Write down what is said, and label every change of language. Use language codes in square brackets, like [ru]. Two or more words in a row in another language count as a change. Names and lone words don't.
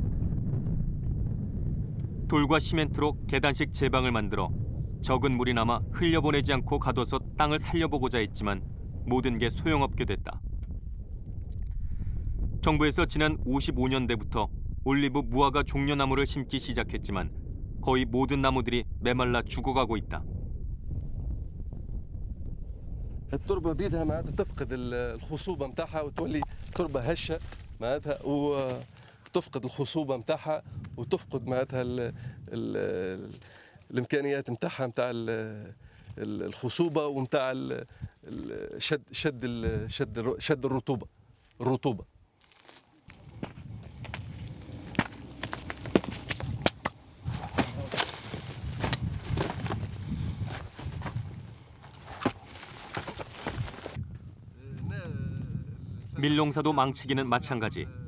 [ko] 돌과 시멘트로 계단식 제방을 만들어 적은 물이 남아 흘려보내지 않고 가둬서 땅을 살려보고자 했지만 모든 게 소용없게 됐다. 정부에서 지난 55년대부터 올리브 무화과 종려나무를 심기 시작했지만 거의 모든 나무들이 메말라 죽어가고 있다. [ar] التربه بيدها معناتها تفقد الخصوبه نتاعها وتولي تربه هشه معناتها وتفقد الخصوبه نتاعها وتفقد معناتها الامكانيات نتاعها نتاع الخصوبه ونتاع شد الرطوبه [ko] 밀농사도 망치기는 마찬가지.